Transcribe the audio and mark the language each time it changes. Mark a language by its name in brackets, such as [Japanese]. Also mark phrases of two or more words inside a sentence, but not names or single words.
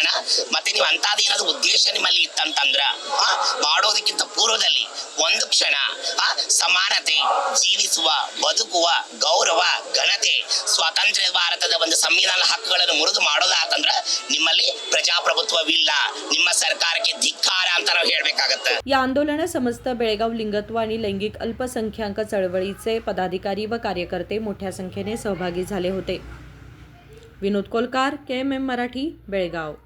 [Kannada] ಮತ್ತೆ ನೀವು ಅಂತದ್ ಏನಾದ್ರು ಉದ್ದೇಶ ನಿಮ್ಮಲ್ಲಿ ಇತ್ತಂತಂದ್ರ ಮಾಡೋದಕ್ಕಿಂತ ಪೂರ್ವದಲ್ಲಿ ಒಂದು ಕ್ಷಣ ಸಮಾನತೆ, ಜೀವಿಸುವ, ಬದುಕುವ, ಗೌರವ, ಘನತೆ, ಸ್ವಾತಂತ್ರ್ಯ ಭಾರತದ ಒಂದು ಸಂವಿಧಾನ ಹಕ್ಕುಗಳನ್ನು ಮುರಿದು ಮಾಡೋದಾತಂದ್ರ ನಿಮ್ಮಲ್ಲಿ ಪ್ರಜಾಪ್ರಭುತ್ವವಿಲ್ಲ, ನಿಮ್ಮ ಸರ್ಕಾರಕ್ಕೆ ಧಿಕ್ಕಾರ ಅಂತ ನಾವು ಹೇಳ್ಬೇಕಾಗತ್ತೆ. [Marathi] या आंदोलनात समस्त बेळगाव लिंगत्व आणि लैंगिक अल्पसंख्याक चळवळीचे पदाधिकारी व कार्यकर्ते मोठ्या संख्येने सहभागी झाले होते. विनोद कोलकार, KMM मराठी, बेळगाव.